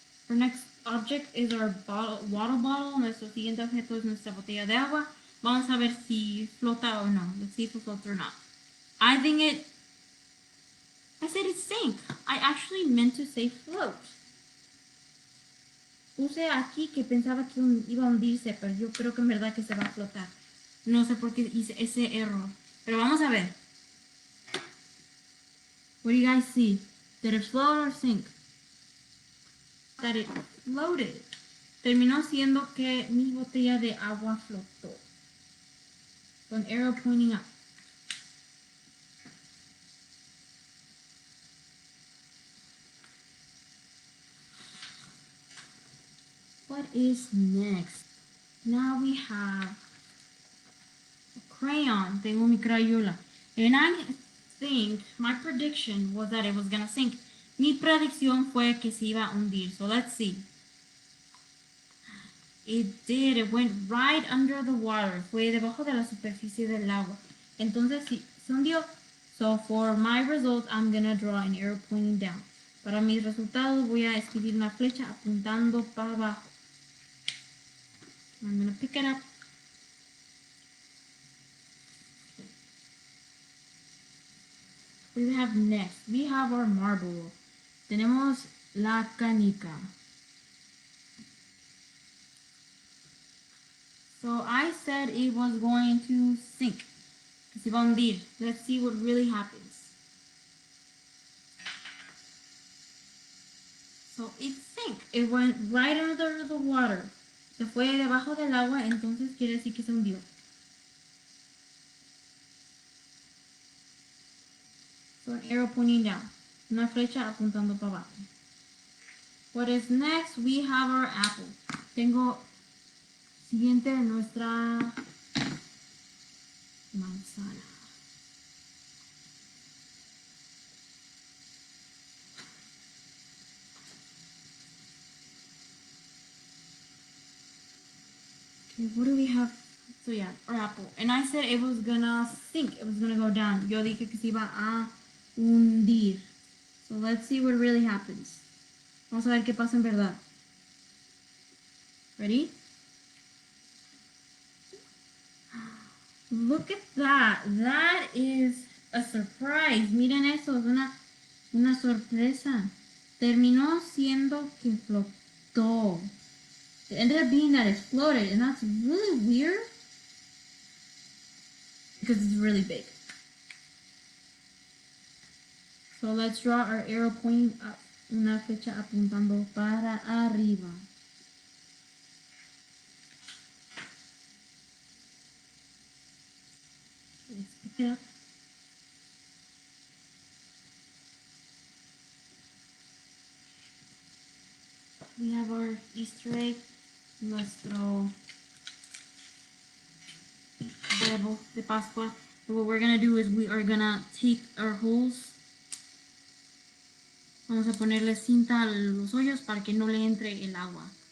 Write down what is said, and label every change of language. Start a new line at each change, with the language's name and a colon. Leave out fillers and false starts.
English: Our next object is our water bottle.
Spanish: Nuestro siguiente objeto es nuestra botella de agua. Vamos a ver si flota o no.
English: Let's see if it floats or not. I said it sank. I actually meant to say float.
Spanish: Puse aquí que pensaba que iba a hundirse, pero yo creo que en verdad que se va a flotar. No sé por qué hice ese error. Pero vamos a ver.
English: What do you guys see? Did it float or sink? That it floated.
Spanish: Terminó siendo que mi botella de agua flotó. Con
English: arrow pointing up. What is next? Now we have a crayon.
Spanish: Tengo mi crayola.
English: And I think my prediction was that it was gonna sink.
Spanish: Mi predicción fue que se iba a hundir.
English: So let's see. It did. It went right under the water.
Spanish: Fue debajo de la superficie del agua. Entonces sí, se hundió.
English: So for my results, I'm gonna draw an arrow pointing down.
Spanish: Para mis resultados voy a escribir una flecha apuntando para abajo.
English: I'm gonna pick it up. We have next. We have our marble.
Spanish: Tenemos la canica.
English: So I said it was going to sink.
Spanish: Que se va a hundir.
English: Let's see what really happens. So it sank. It went right under the water.
Spanish: Se fue debajo del agua, entonces quiere decir que se hundió.
English: So an arrow pointing down.
Spanish: Una flecha apuntando para abajo.
English: What is next? We have our apple.
Spanish: Tengo siguiente nuestra manzana.
English: Okay, what do we have? So yeah, our apple. And I said it was gonna sink. It was gonna go down.
Spanish: Yo dije que se iba a hundir.
English: So let's see what really happens.
Spanish: Vamos a ver qué pasa en verdad.
English: Ready? Look at that. That is a surprise.
Spanish: Miren eso, es una sorpresa. Terminó siendo que flotó.
English: It ended up being that it floated, and that's really weird because it's really big. So let's draw our arrow pointing up.
Spanish: Una flecha apuntando para arriba.
English: Let's pick it up. We have our Easter egg,
Spanish: nuestro huevo de Pascua.
English: And what we're gonna do is we are gonna take our holes.
Spanish: Vamos a ponerle cinta a los hoyos para que no le entre el agua.